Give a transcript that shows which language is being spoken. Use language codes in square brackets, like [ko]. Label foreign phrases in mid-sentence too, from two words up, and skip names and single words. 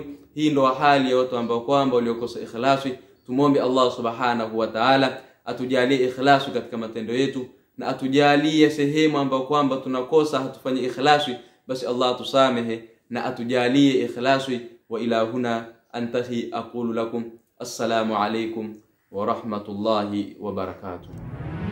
[sw] Hii ndo hali ya watu ambao kwamba waliokosa ikhlasi. Tumuombe Allah [ar] سبحانه وتعالى [sw] atujalie ikhlasi katika matendo yetu, na atujalie sehemu ambao kwamba tunakosa hatufanyi ikhlasi, basi Allah tusamehe na atujalie ikhlasi. [ar] وإلى هنا أنتهي أقول لكم السلام عليكم ورحمة الله وبركاته.